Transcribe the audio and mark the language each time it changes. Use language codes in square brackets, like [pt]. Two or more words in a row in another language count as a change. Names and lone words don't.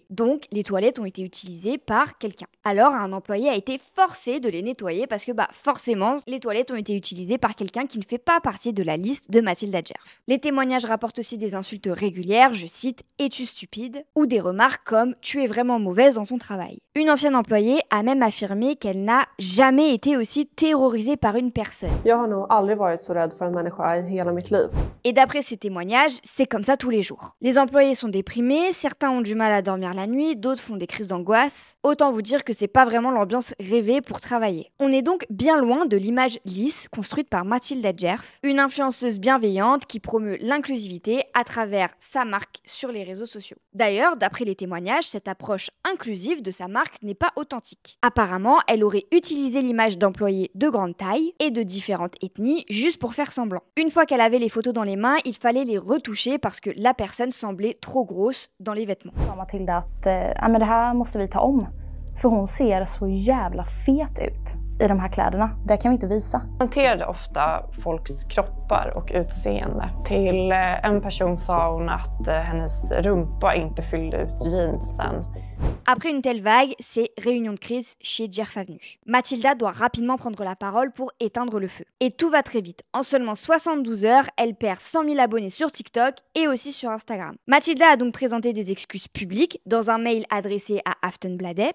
[fr] Donc, les toilettes ont été utilisées par quelqu'un. Alors, un employé a été forcé de les nettoyer parce que, forcément, les toilettes ont été utilisées par quelqu'un qui ne fait pas partie de la liste de Mathilda Djerf. Les témoignages rapportent aussi des insultes régulières, je cite « Es-tu stupide ?» ou des remarques comme « Tu es vraiment mauvaise dans ton travail ». Une ancienne employée a même affirmé qu'elle n'a jamais été aussi terrorisée par une personne. [sv] Jag har nog aldrig varit så rädd för en människa i hela mitt liv. [fr] Et d'après ces témoignages, c'est comme ça tous les jours. Les employés sont déprimés, certains ont du mal à dormir la nuit, d'autres font des crises d'angoisse. Autant vous dire que c'est pas vraiment l'ambiance rêvée pour travailler. On est donc bien loin de l'image lisse construite par Mathilda Djerf, une influenceuse bienveillante qui promeut l'inclusivité à travers sa marque sur les réseaux sociaux. D'ailleurs, d'après les témoignages, cette approche inclusive de sa marque n'est pas authentique. Apparemment, elle aurait utilisé l'image d'employés de grande taille et de différentes ethnies juste pour faire semblant. Une fois qu'elle avait les photos dans les mains, il fallait les retoucher parce que la personne semblait trop grosse dans les vêtements. [sv] Mathilda att men det här måste vi ta om. För hon ser så jävla fet ut. i de här kläderna. Det kan vi inte visa. Hanterade ofta folks kroppar och utseende. Till en person sa hon att hennes rumpa inte fyllde ut jeansen. [fr] Après une telle vague, c'est réunion de crise chez Jer Favenu. Mathilda doit rapidement prendre la parole pour éteindre le feu. Et tout va très vite. En seulement 72 heures, elle perd 100 000 abonnés sur TikTok et aussi sur Instagram. Mathilda a donc présenté des excuses publiques dans un mail adressé à Aftonbladet.